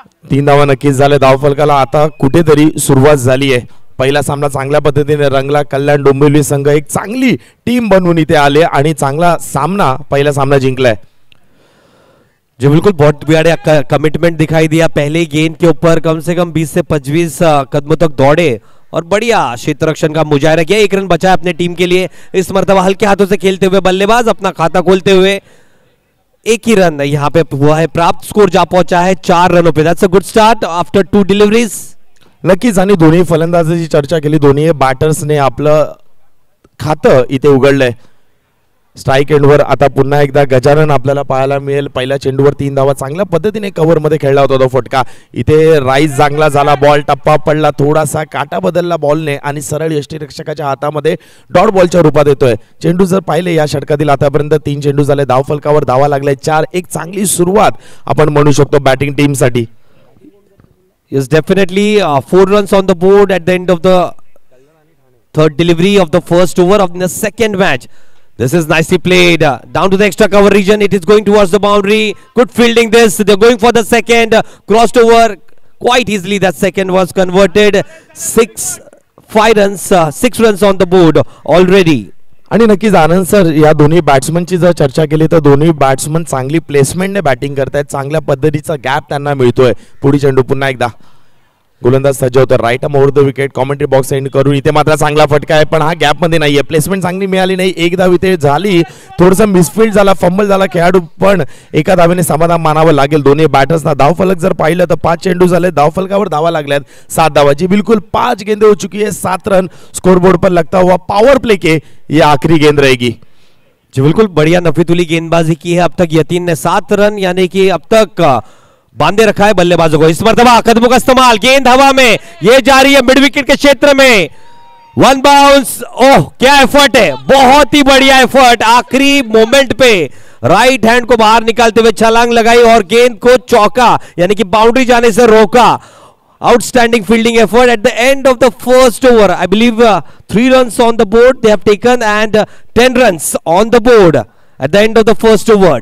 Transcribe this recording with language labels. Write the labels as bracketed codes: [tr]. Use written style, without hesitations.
[mr] 3 धावा नक्कीच झाले धावफलकाला. आता कुठेतरी सुरुवात झाली आहे. पहिला सामना चांगल्या पद्धतीने रंगला. कल्याण डोंबिवली संघ एक चांगली टीम बनवून इथे आले आणि चांगला सामना पहिला सामना जिंकलाय. [hi] जी बिल्कुल, बहुत बड़ा कमिटमेंट दिखाई दिया. पहले गेंद के ऊपर कम से कम 20 से 25 कदमों तक दौड़े और बढ़िया क्षेत्र रक्षण का मुजाहरा किया. 1 रन बचा अपने टीम के लिए. इस मर्तबा हल्के हाथों से खेलते हुए बल्लेबाज अपना खाता खोलते हुए 1 ही रन यहाँ पे हुआ है प्राप्त. स्कोर जा पहुंचा है 4 रनों पे. [en] That's a good start after 2 deliveries. [mr] नक्कीच. आणि दोन्ही फलंदाजाची चर्चा केली. दोन्ही बॅटर्सने आपलं खातं इथे उघडलंय. स्ट्राईक एंडवर आता पुन्हा एकदा गजानन आपल्याला पाहायला मिळेल. पहिल्या चेंडूवर 3 धावा चांगल्या पद्धतीने कव्हर मध्ये खेळला होता तो फटका. इथे राईज चांगला झाला. बॉल टप्पा पडला, थोडासा काटा बदलला बॉलने आणि सरळ यष्टीरक्षकाच्या हातामध्ये डॉट बॉलच्या रूपात येतोय. चेंडू जर पाहिले या षटकातील आतापर्यंत 3 चेंडू झाले. धावफलकावर धावा लागलाय 4. एक चांगली सुरुवात आपण म्हणू शकतो बॅटिंग टीम साठी. [en] Yes, definitely 4 runs on the board at the end of the 3rd delivery of the first over of the second match. This is nicely played down to the extra cover region. It is going towards the boundary. Good fielding this. They're going for the second. Crossed over quite easily. That second was converted. 5 runs, 6 runs on the board already. [mr] आणि नक्कीच आनंद sir, या दोन्ही बॅट्समनची जर चर्चा केली तर दोन्ही batsman चांगली प्लेसमेंटने बॅटिंग करतायत. चांगल्या पद्धतीचा गॅप त्यांना मिळतोय. पुढे चेंडू पुन्हा एकदा गोलंदाज सज्ज होतो. [en] Right arm over the wicket. [mr] Commentary box end करून इथे मात्र चांगला फटका आहे, पण हा गॅप मध्ये नाहीये. प्लेसमेंट चांगली मिळाली नाही. 1 धाव इथे झाली. थोडंसं मिसफील्ड झाला, फंबल झाला खेळाडू, पण 1 धावेने समाधान मानावं लागेल दोन्ही बॅटर्सना. धावफलक जर पाहिलं तर 5 चेंडू झाले. धावफलकावर धावा लागल्यात 7 धावाची. [hi] बिल्कुल 5 गेंदे हो चुकी है. 7 रन स्कोरबोर्ड पर लगता हुआ पावर प्ले के ये आखिरी गेंद रहेगी. जी बिल्कुल, बढ़िया नफीतुली गेंदबाजी की है अब तक यतीन ने. 7 रन यानी कि अब तक बांधे रखा है बल्लेबाजों को. इस मर्तबा कदमों का इस्तेमाल. गेंद हवा में, ये जा रही है मिड विकेट के क्षेत्र में. 1 बाउंस. ओह क्या एफर्ट है, बहुत ही बढ़िया एफर्ट. आखिरी मोमेंट पे राइट हैंड को बाहर निकालते हुए छलांग लगाई और गेंद को चौका यानी कि बाउंड्री जाने से रोका. [en] Outstanding fielding effort at the end of the first over. I believe 3 runs on the board they have taken and 10 runs on the board at the end of the first over.